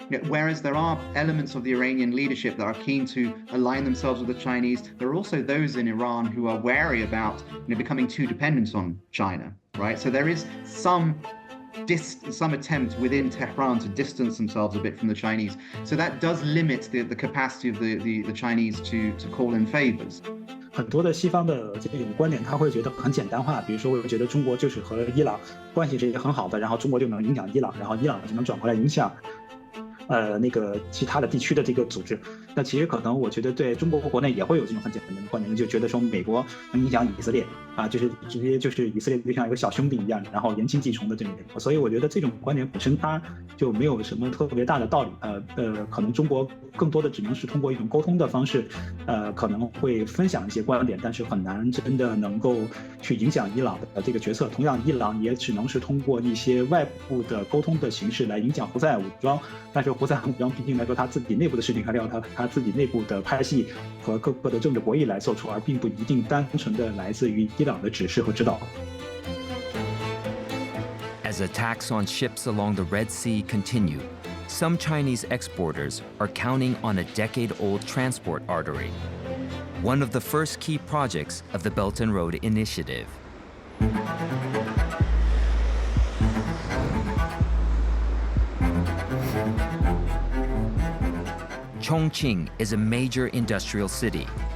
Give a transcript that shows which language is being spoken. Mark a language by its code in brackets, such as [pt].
[en] Whereas there are elements of the Iranian leadership that are keen to align themselves with the Chinese, there are also those in Iran who are wary about becoming too dependent on China, right? So there is some attempt within Tehran to distance themselves a bit from the Chinese. So that does limit the capacity of the Chinese to call in favors. [zh] 很多的西方的这种观点，他会觉得很简单化，比如说，我觉得中国就是和伊朗关系是很好的，然后中国就能影响伊朗，然后伊朗就能转过来影响那个其他的地区的这个组织。那其实可能我觉得对中国国内也会有这种很简单的观点，就觉得说美国能影响以色列啊，就是直接就是以色列就像一个小兄弟一样，然后言轻计从的这种。所以我觉得这种观点本身它就没有什么特别大的道理。可能中国更多的只能是通过一种沟通的方式，可能会分享一些观点，但是很难真的能够去影响伊朗的这个决策。同样，伊朗也只能是通过一些外部的沟通的形式来影响胡塞武装，但是胡塞武装毕竟来说，他自己内部的事情还要他自己内部的派系和各个的政治博弈来做出，而并不一定单纯的来自于伊朗的指示和指导。 [en] As attacks on ships along the Red Sea continue, some Chinese exporters are counting on a decade-old transport artery, one of the first key projects of the Belt and Road Initiative. Chongqing is a major industrial city.